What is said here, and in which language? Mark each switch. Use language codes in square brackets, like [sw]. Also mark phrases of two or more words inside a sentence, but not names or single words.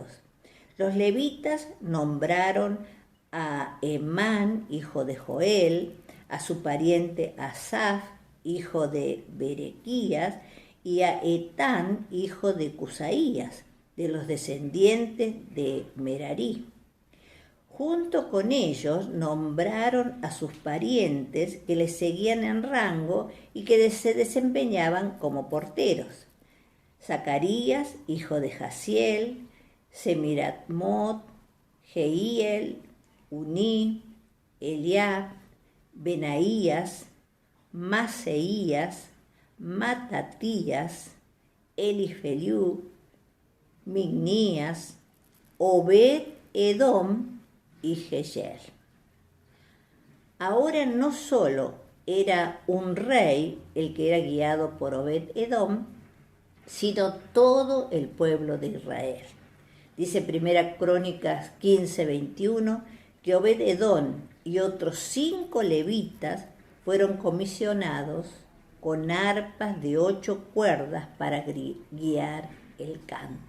[es] Los levitas nombraron a Emán, hijo de Joel, a su pariente Asaf, hijo de Berequías, y a Etán, hijo de Cusaías, de los descendientes de Merarí. Junto con ellos nombraron a sus parientes que les seguían en rango y que se desempeñaban como porteros: Zacarías, hijo de Jaziel, Semiratmot, Jehiel, Uní, Eliab, Benaías, Maseías, Matatías, Elifeliú, Mignías, Obed-Edom y Jehiel. Ahora no solo era un rey el que era guiado por Obed-Edom, sino todo el pueblo de Israel. Dice Primera Crónicas 15, 21, que Obed-Edom y otros 5 levitas fueron comisionados con arpas de 8 cuerdas para guiar el canto.